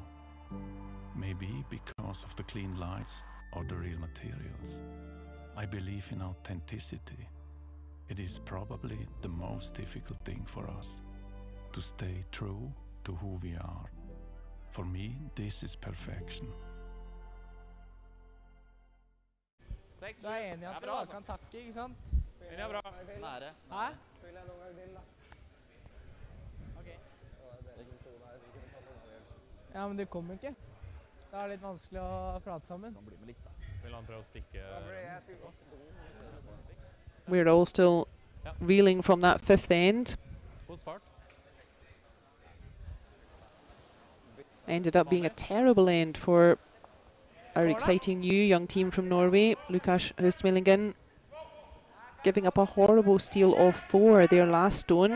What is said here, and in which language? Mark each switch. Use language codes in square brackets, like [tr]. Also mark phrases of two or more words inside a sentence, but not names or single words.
[en] Maybe because of the clean lights or the real materials. I believe in authenticity. It is probably the most difficult thing for us, to stay true to who we are. For me, this is perfection. [no] Du er enig I at dere bare kan takke, ikke sant? Det bra. Nære. Hæ? Spiller jeg noen gang til, da. Ok. Ja, men det kommer ikke. Det litt vanskelig å prate sammen. Kan bli med litt, da. Vil han prøve å stikke? [en] We're all still reeling from that fifth end. Ended up being a terrible end for our exciting new young team from Norway, Hoestmælingen, giving up a horrible steal of 4, their last stone.